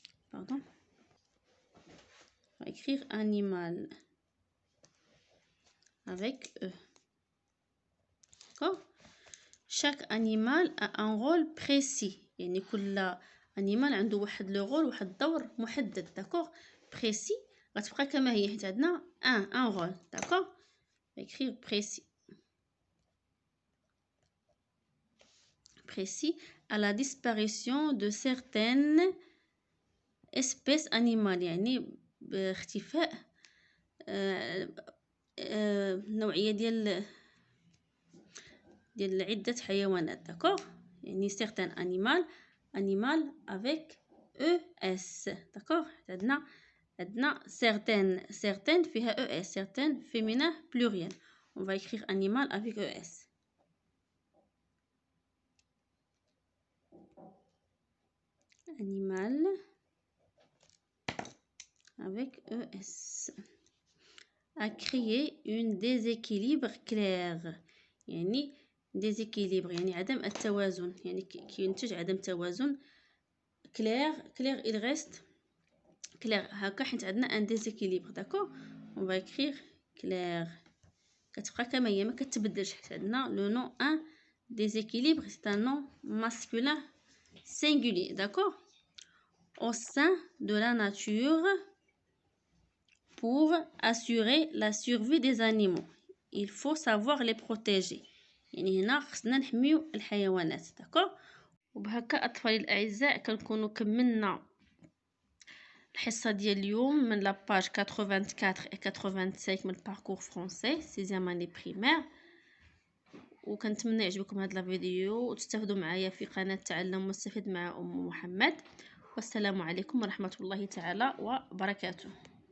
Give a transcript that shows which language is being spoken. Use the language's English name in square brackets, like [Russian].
[French] pardon on va écrire animal avec e d'accord. chaque animal a un rôle précis [Arabic] يعني كل animal عنده واحد لو رول واحد الدور محدد d'accord. précis غتبقى كما هي حيت عندنا ان رول. داكوغ. [French] écrire précis à la disparition de certaines espèces animales، [Arabic] يعني باختفاء نوعية ديال عدة حيوانات. داكوغ. [French] يعني certains animal avec ES. [Arabic] داكوغ. عندنا certaines فيها ES، [French] certaines féminin pluriel. On va écrire animal avec ES. Animal avec ES. À créer une déséquilibre clair. [Arabic] يعني déséquilibre يعني عدم التوازن، يعني كينتج عدم توازن. [French] clair il reste clair [Arabic] هكا حيت عندنا ان [French] déséquilibre. داكوغ. on va écrire clair. [Arabic] كتبقى كما هي ما كتبدلش حيت عندنا لو نون ان déséquilibre [French] c'est un nom masculin singulier. D'accord. Au sein de la nature, pour assurer la survie des animaux, il faut savoir les protéger. [Arabic] يعني هنا خصنا نحميو الحيوانات. داكوغ. وبهكا اطفالي الاعزاء كنكونوا كملنا الحصه ديال اليوم من لاباج 84 و 85 من الباركور فرونسي 6 اني بريمير. وكنتمنى يعجبكم هذا الفيديو وتستافدوا معايا في قناه تعلم مستفيد مع ام محمد. والسلام عليكم ورحمه الله تعالى وبركاته.